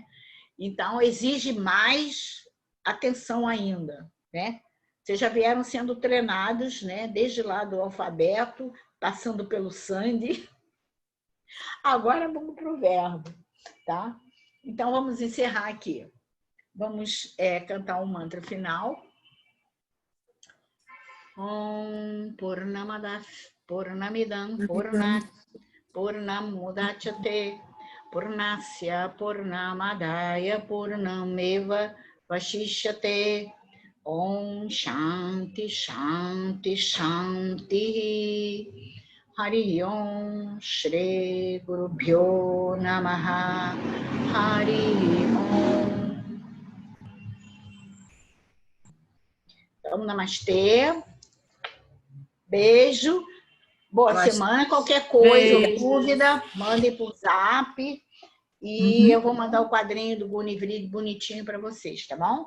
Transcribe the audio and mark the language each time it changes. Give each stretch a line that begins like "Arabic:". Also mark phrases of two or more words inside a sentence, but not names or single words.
Portuguese: Então, exige mais atenção ainda, né? Vocês já vieram sendo treinados, né? Desde lá do alfabeto, passando pelo sangue. Agora vamos para o verbo, tá? Então, vamos encerrar aqui. Vamos cantar um mantra final.
Sanskrit: Om Purnamadas Purnamidam Purnat Purnamudachyate Purnasya Purnamadaya Purnameva Vashishyate. Om Shanti Shanti Shanti. Hari Om Shri Gurubhyo Namaha. Hari Om.
Portuguese: Então, namastê. Beijo. Boa semana. Qualquer coisa ou dúvida, mandem por zap. E eu vou mandar o quadrinho do Gunivrid bonitinho para vocês, tá bom?